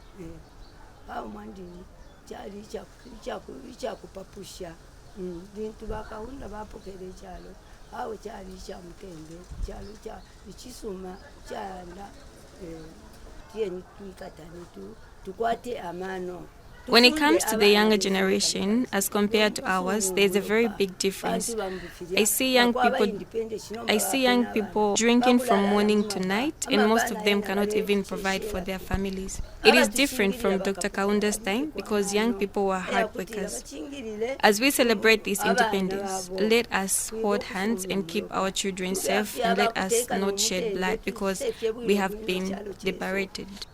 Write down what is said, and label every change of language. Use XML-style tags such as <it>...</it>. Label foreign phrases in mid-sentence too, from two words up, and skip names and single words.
<bem>au mwandini chali kupapusha bintu bakaunda bapokele chalo au chali cha mtembe chalo cha ichisuma chanda tieni tuikatane tukwate amano.</bem> <en>When it comes to the younger generation, as compared to ours, there's a very big difference. I see young people drinking from morning to night, and most of them cannot even provide for their families. It is different from Dr. Kaunda's time because young people were hard workers. As we celebrate this independence, let us hold hands and keep our children safe, and let us not shed blood because we have been liberated.</en>